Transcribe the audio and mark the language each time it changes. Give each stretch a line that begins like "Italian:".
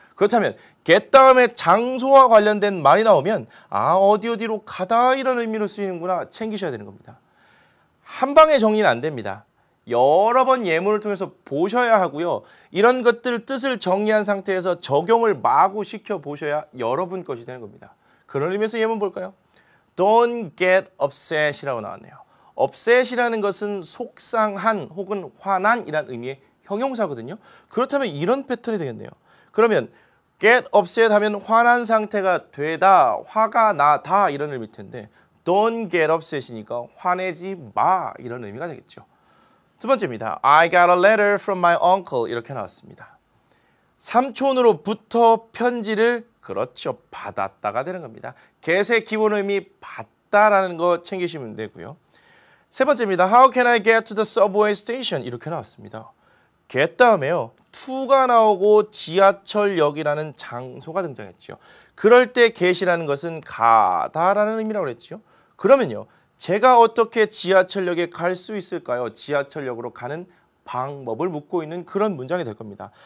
Korean: 그렇다면 get 다음에 장소와 관련된 말이 나오면 아 어디로 가다 이런 의미로 쓰이는구나 챙기셔야 되는 겁니다. 한 방에 정리는 안 됩니다. 여러 번 예문을 통해서 보셔야 하고요. 이런 것들 뜻을 정리한 상태에서 적용을 마구 시켜보셔야 여러분 것이 되는 겁니다. 그런 의미에서 예문 볼까요?
English: Don't get upset이라고
Korean: 나왔네요. upset이라는 것은 속상한 혹은 화난이라는 의미의 형용사거든요. 그렇다면 이런 패턴이 되겠네요. 그러면 get upset 하면 화난 상태가 되다, 화가 나다 이런 의미일 텐데
English: don't get upset
Korean: 이니까 화내지 마 이런 의미가 되겠죠. 두 번째입니다.
English: I got a letter from my uncle
Korean: 이렇게 나왔습니다. 삼촌으로부터 편지를 그렇죠. 받았다가 되는 겁니다. get의 기본 의미 받다라는 거 챙기시면 되고요. 세 번째입니다.
English: How can I get to the subway station?
Korean: 이렇게 나왔습니다.
English: get 다음에요.
Korean: to가 나오고 지하철역이라는 장소가 등장했죠. 그럴 때 get이라는 것은 가다라는 의미라고 그랬죠. 그러면요. 제가 어떻게 지하철역에 갈 수 있을까요? 지하철역으로 가는 방법을 묻고 있는 그런 문장이 될 겁니다.